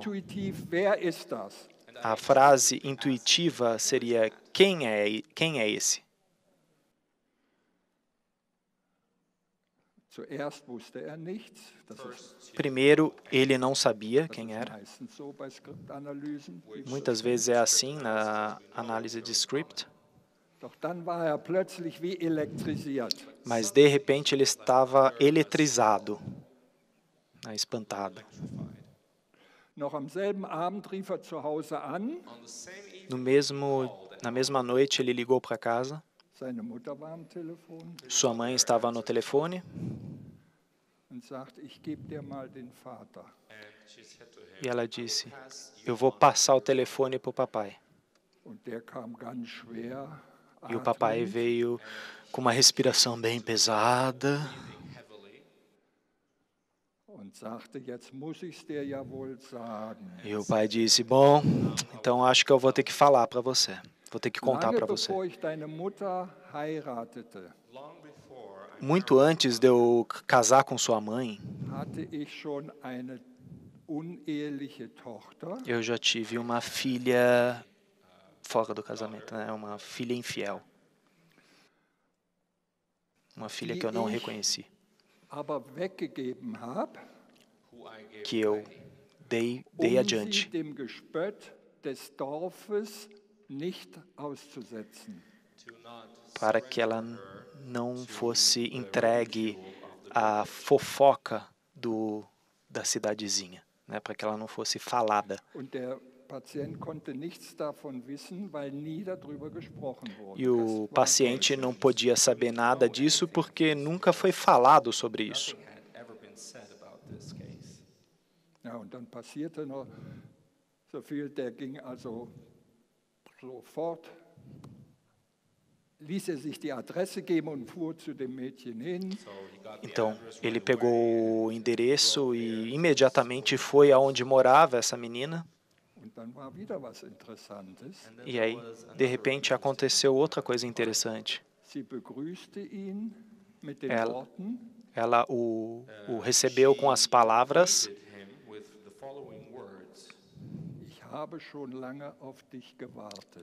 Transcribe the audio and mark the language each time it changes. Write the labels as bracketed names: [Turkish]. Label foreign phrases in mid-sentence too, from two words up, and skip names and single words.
[German] Intuitiv, wer ist das? [Portuguese] A frase intuitiva seria: quem é esse? [German] Zuerst wusste er nichts. Das ist [Portuguese] Primeiro, ele não sabia quem era. [German] meistens so bei Skriptanalysen. [Portuguese] Muitas vezes é assim na análise de script. [German] Doch dann war er plötzlich wie elektrisiert. [Portuguese] Mas, de repente, ele estava eletrizado, espantado. [German] Noch am selben Abend rief er zu Hause an. [Portuguese] Na mesma noite, ele ligou para casa. [German] Seine Mutter war am Telefon [Portuguese] Sua mãe estava no telefone [German] und sagt: Ich gebe dir mal den Vater. [Portuguese] e ela disse: eu vou passar o telefone para o papai. [German] Und der kam ganz schwer. [Portuguese] E o papai veio com uma respiração bem pesada [German] Und sagte: Jetzt muss ich's dir ja wohl sagen. [Portuguese] e o pai disse: bom, então acho que eu vou ter que falar para você. Vou ter que contar [German] Lange [Portuguese] para você. [German] bevor ich deine Mutter heiratete, [Portuguese] Muito antes de eu casar com sua mãe, [German] hatte ich schon eine uneheliche Tochter. [Portuguese] eu já tive uma filha fora do casamento, né? Uma filha infiel. Uma filha que eu não reconheci, [German] Aber weggegeben habe, [Portuguese] que eu dei [German] sie [Portuguese] adiante, [German] dem Gespött des Dorfes nicht auszusetzen. [Portuguese] para que ela não fosse entregue à fofoca da cidadezinha, né? Para que ela não fosse falada. [German] Und der Patient konnte nichts davon wissen, weil nie darüber gesprochen wurde. [Portuguese] E o paciente não podia saber nada disso porque nunca foi falado sobre isso. [German] Ja, und dann passierte noch so viel, der ging also sofort, ließ sich die Adresse geben und fuhr zu dem Mädchen hin. [Portuguese] Então, ele pegou o endereço e imediatamente foi aonde morava essa menina. [German] Und dann war wieder was Interessantes. [Portuguese] E aí, de repente, aconteceu outra coisa interessante. [German] Sie begrüßte ihn mit den [Portuguese] Ela- [German] Worten: [Portuguese] Ela o recebeu com as palavras: [German] Ich habe schon lange auf dich gewartet.